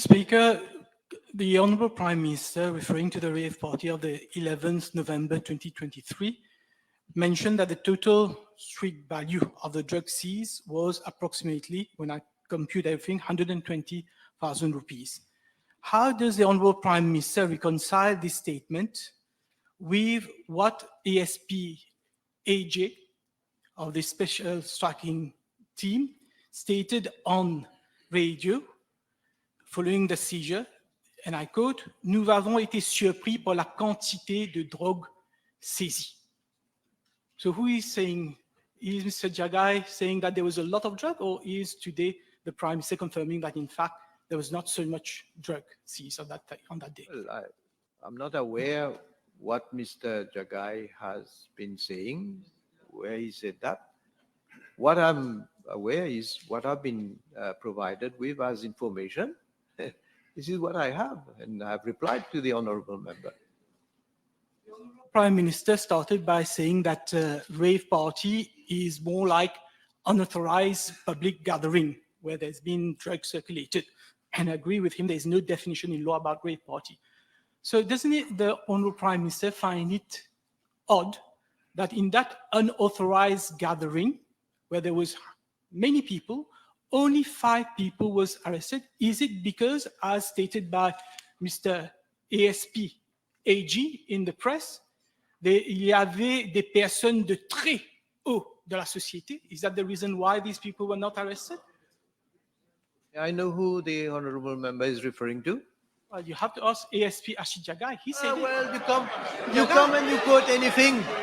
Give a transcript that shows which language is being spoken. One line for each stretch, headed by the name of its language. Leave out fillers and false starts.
English: Speaker, the Honourable Prime Minister, referring to the rave party of the 11th November 2023, mentioned that the total street value of the drug seized was approximately, when I compute everything, 120,000 rupees. How does the Honourable Prime Minister reconcile this statement with what ASP AJ of the Special Striking Team stated on radio following the seizure, and I quote,
French: "Nous avons été surpris par la quantité de drogue saisie."
English: So who is saying, is Mr. Jagai saying that there was a lot of drug, or is today the Prime Minister confirming that in fact there was not so much drug seized on that day? Well, I'm not aware what Mr. Jagai has been saying, where he said that. What I'm aware is what I've been provided with as information. This is what I have, and I've replied to the honorable member. Prime Minister started by saying that rave party is more like unauthorized public gathering where there's been drugs circulated. And I agree with him, there's no definition in law about rave party. So doesn't the Honorable Prime Minister find it odd that in that unauthorized gathering where there was many people, only 5 people was arrested? Is it because, as stated by Mr.
French: ASP AG
English: in the press,
French: il y avait des personnes de très haut de la société?
English: Is that the reason why these people were not arrested? I know who the honorable member is referring to. Well, you have to ask ASP Ashit Jagai. He said it. Well, you come and you quote anything.